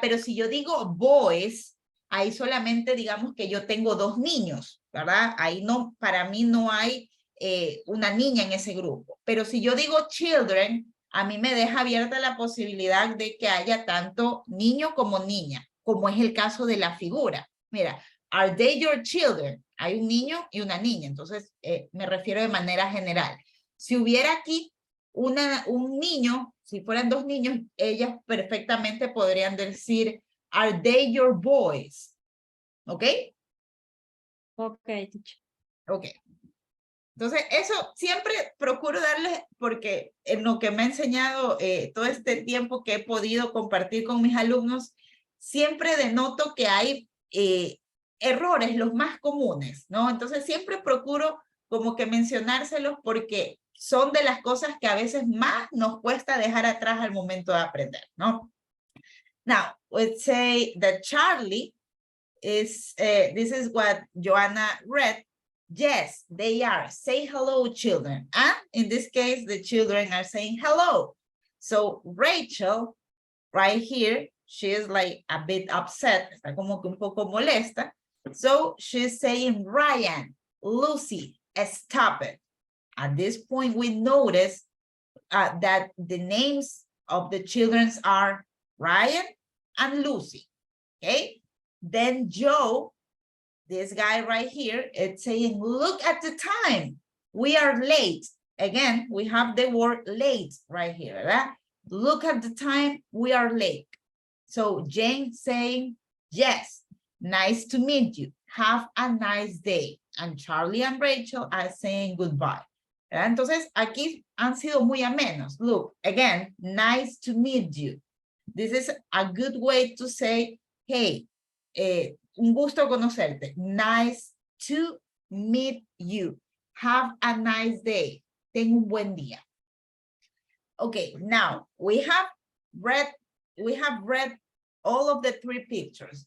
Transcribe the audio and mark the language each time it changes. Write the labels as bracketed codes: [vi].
[es] Pero si yo digo boys, ahí solamente digamos que yo tengo dos niños, ¿verdad? Ahí no, para mí no hay una niña en ese grupo. Pero si yo digo children, a mí me deja abierta la posibilidad de que haya tanto niño como niña, como es el caso de la figura. Mira, [en] are they your children? [es] Hay un niño y una niña, entonces me refiero de manera general. Si hubiera aquí un niño, si fueran dos niños, ellas perfectamente podrían decir, [en] are they your boys? ¿Ok? Ok, teacher. Ok. [es] Entonces, eso siempre procuro darles, porque en lo que me ha enseñado todo este tiempo que he podido compartir con mis alumnos, siempre denoto que hay errores, los más comunes, ¿no? Entonces, siempre procuro como que mencionárselos porque son de las cosas que a veces más nos cuesta dejar atrás al momento de aprender, ¿no? [en] Now, let's say that Charlie is, this is what Joanna read. Yes, they are. Say hello, children. And in this case, the children are saying hello. So Rachel, right here, she is like a bit upset. [es] Está como que un poco molesta. [en] So she's saying, Ryan, Lucy, stop it. At this point, we notice that the names of the children are Ryan and Lucy, okay? Then Joe, this guy right here, it's saying, look at the time. We are late. Again, we have the word late right here, right? Look at the time, we are late. So Jane saying, yes, nice to meet you. Have a nice day. And Charlie and Rachel are saying goodbye. [es] Entonces, aquí han sido muy amenos. [en] Look, again, nice to meet you. This is a good way to say, hey, [es] un gusto conocerte. [en] Nice to meet you. Have a nice day. [es] Ten un buen día. [en] Okay, now we have read all of the three pictures.